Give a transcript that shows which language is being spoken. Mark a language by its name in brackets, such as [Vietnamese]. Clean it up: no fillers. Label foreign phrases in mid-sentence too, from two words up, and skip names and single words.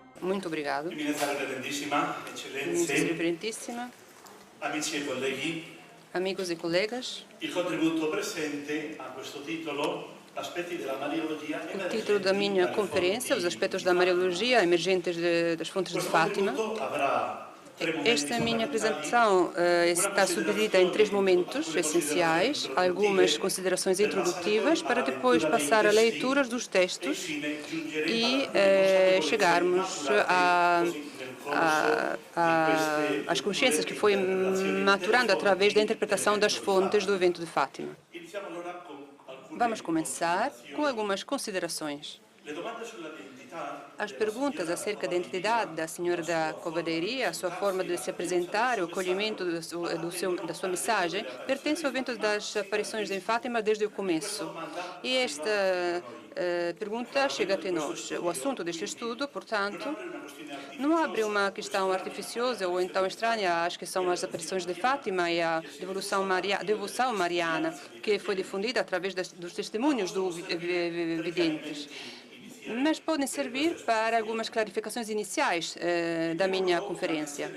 [Portuguese] Muito obrigado. [Italian] Eminenza Reverendissima, [Portuguese] Eminência [Italian] Eccellenze, [Portuguese] Reverendíssima, [Italian] amici e colleghi, [Portuguese] amigos e colegas, [Italian] il contributo presente a questo titolo, Aspetti della Mariologia [Portuguese] o título da minha conferência, Os Aspectos da Mariologia Emergentes das Fontes de [Italian] Questo [Portuguese] Fátima. [Italian] contributo avrà tre momenti [Portuguese] Esta minha [Italian] fondamentali. [Portuguese] apresentação está subdividida em 3 momentos essenciais, algumas considerações introdutivas, para depois passar a leituras dos textos e chegarmos às consciências que foi maturando através da interpretação das fontes do evento de Fátima. [Italian] Iniziamo allora con alcune [Portuguese] Vamos começar com [Italian] considerazioni. [Portuguese] algumas considerações. [Italian] Le domande sull'identità [Portuguese] As perguntas acerca da identidade da senhora da Covadeiria, a sua forma de se apresentar, o acolhimento da sua mensagem, pertencem ao evento das aparições em Fátima desde o começo. E esta pergunta chega até nós. O assunto deste estudo, portanto, não abre uma questão artificiosa ou então estranha às que são as aparições de Fátima e a devoção mariana, que foi difundida através dos testemunhos dos videntes, mas podem servir para algumas clarificações iniciais da minha conferência.